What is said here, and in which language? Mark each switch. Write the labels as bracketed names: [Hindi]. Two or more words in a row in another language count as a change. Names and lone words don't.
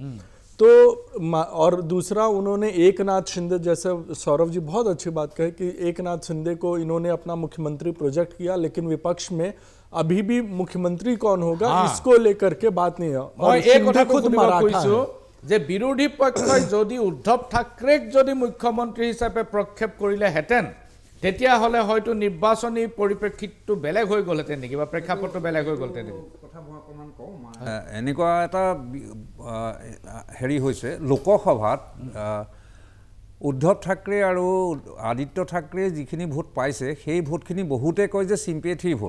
[Hindi] तो और दूसरा उन्होंने एक नाथ शिंदे, जैसे सौरभ जी बहुत अच्छी बात कहे कि एक नाथ शिंदे को इन्होंने अपना मुख्यमंत्री प्रोजेक्ट किया, लेकिन विपक्ष में अभी भी मुख्यमंत्री कौन होगा इसको लेकर के बात नहीं है। और शिंदे खुद मराठा है। [Assamese] যে বিৰোধী পক্ষই যদি উদ্ধৱ ঠাকৰেক যদি মুখ্যমন্ত্ৰী হিচাপে প্ৰক্ষেপ কৰিলেহেঁতেন তেতিয়াহ'লে হয়তো নিৰ্বাচনী পৰিপ্ৰেক্ষিতটো বেলেগ হৈ গ'লহেঁতেন নেকি, বা প্ৰেক্ষাপটটো বেলেগ হৈ গ'লহেঁতেন নেকি? কথা মই অকণমান কওঁ। এনেকুৱা এটা হেৰি হৈছে লোকসভাত উদ্ধৱ ঠাকৰে আৰু আদিত্য ঠাকৰে যিখিনি ভোট পাইছে সেই ভোটখিনি বহুতে কয় যে চিম্পেথিৰ ভোট।